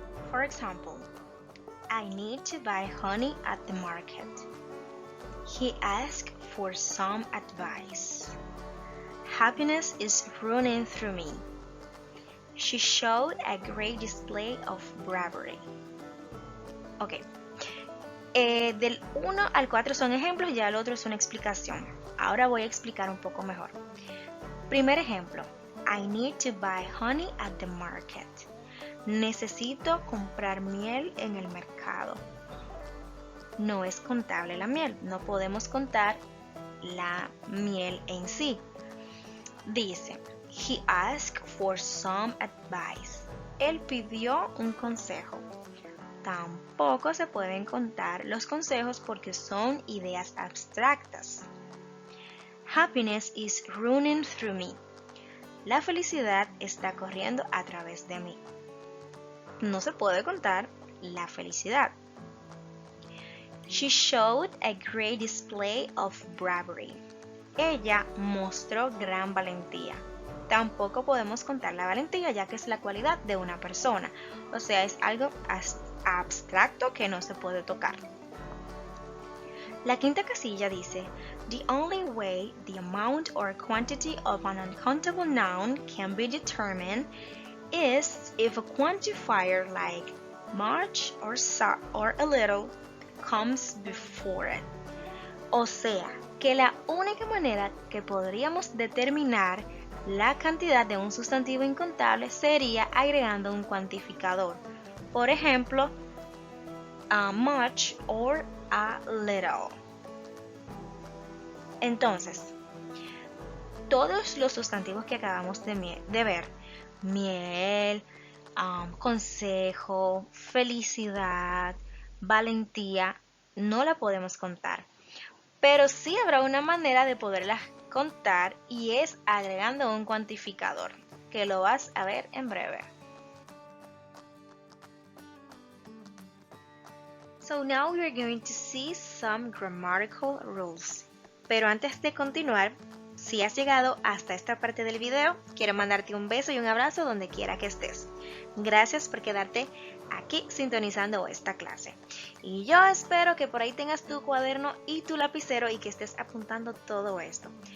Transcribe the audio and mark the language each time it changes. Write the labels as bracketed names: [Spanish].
[English] For example, I need to buy honey at the market. He asked for some advice. Happiness is running through me. She showed a great display of bravery. Ok. [Spanish] Del 1 al 4 son ejemplos, ya el otro es una explicación. Ahora voy a explicar un poco mejor. Primer ejemplo. [English] I need to buy honey at the market. [Spanish] Necesito comprar miel en el mercado. No es contable la miel, no podemos contar la miel en sí. Dice, [English] he asked for some advice. [Spanish] Él pidió un consejo. Tampoco se pueden contar los consejos porque son ideas abstractas. [English] Happiness is running through me. [Spanish] La felicidad está corriendo a través de mí. No se puede contar la felicidad. She showed a great display of bravery. Ella mostró gran valentía. Tampoco podemos contar la valentía ya que es la cualidad de una persona. O sea, es algo abstracto que no se puede tocar. La quinta casilla dice, [English] the only way the amount or quantity of an uncountable noun can be determined is if a quantifier like much or a little comes before it. [Spanish] O sea, que la única manera que podríamos determinar la cantidad de un sustantivo incontable sería agregando un cuantificador. Por ejemplo, [English] a much or a little. [Spanish] Entonces, todos los sustantivos que acabamos de ver, miel, consejo, felicidad, valentía, no la podemos contar. Pero sí habrá una manera de poderlas contar y es agregando un cuantificador, que lo vas a ver en breve. [English] So now we are going to see some grammatical rules. [Spanish] Pero antes de continuar, si has llegado hasta esta parte del video, quiero mandarte un beso y un abrazo donde quiera que estés. Gracias por quedarte aquí sintonizando esta clase. Y yo espero que por ahí tengas tu cuaderno y tu lapicero y que estés apuntando todo esto.